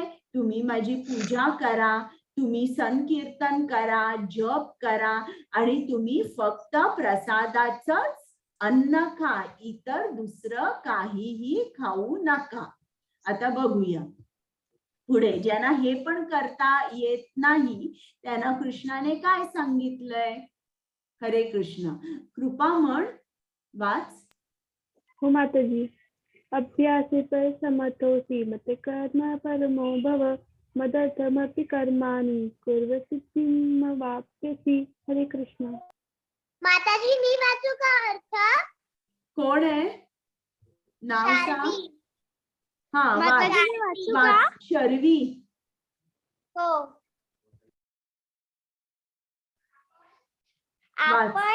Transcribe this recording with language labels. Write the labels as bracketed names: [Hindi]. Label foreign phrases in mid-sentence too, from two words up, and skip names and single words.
[Marathi] तुम्ही माझी पूजा करा, तुम्ही संकीर्तन करा, जप करा, आणि तुम्ही फक्त प्रसादाचंच अन्न खा, इतर दुसरं काहीही खाऊ नका. आता बघूया पुढे, ज्यांना हे पण करता येत नाही त्यांना कृष्णाने काय सांगितलंय? हरे कृष्ण, कृपा म्हण, वाच. हो माताजी. [Sanskrit] अभ्यासे पर समर्थोसी मते कर्म परमो भव मदर्थमपि कर्माणि कुर्व सिद्धिमवाप्स्यसि. [Marathi] हरे कृष्ण. माताजी मी वाचू का अर्थ? कोण आहे? नाव सांग. शार्वी. हा माताजी मी वाचू का? वाच. शर्वी. हो. वाच.